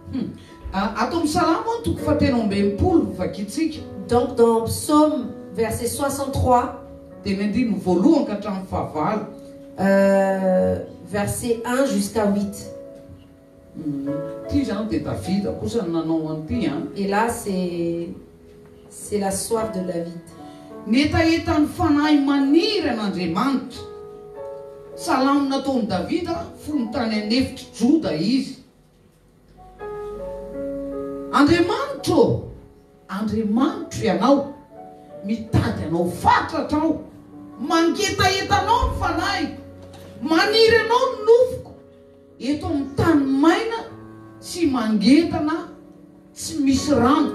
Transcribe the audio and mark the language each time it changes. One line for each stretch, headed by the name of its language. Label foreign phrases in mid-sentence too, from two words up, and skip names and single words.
French: Donc dans Psaume verset 63, verset 1 jusqu'à 8. Et là, c'est la soif de David.
Malagasy: Salam nataony Davida fony tany anefitry Joda izy. Andriamanitro ianao, mitady anao fatratra aho, mangetaetanao ny fanahy, maniry anao ny nofoko, eto amin'ny tany maina sy mangetana tsy misy rano.